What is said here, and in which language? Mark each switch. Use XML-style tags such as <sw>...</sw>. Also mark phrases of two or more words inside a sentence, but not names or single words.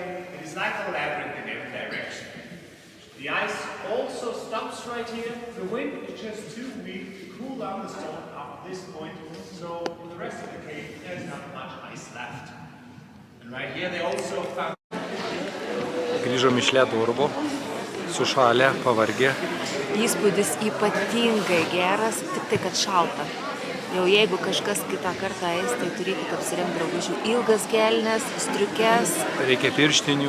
<en>It is like a labyrinth in every direction. The ice also stops right here. The wind is just too weak to cool down the stone up this point. So in the rest of the cave, there's not much ice left. And right here they also found...</en> <lt>Grįžom iš ledo urvo, sušalę, pavargę. Įspūdis ypatingai geras, tik tai kad šalta. Jau jeigu kažkas kitą kartą eis, tai turėkit apsirengti drabužių. Ilgas kelnes, striukes. Reikia pirštinių.</lt>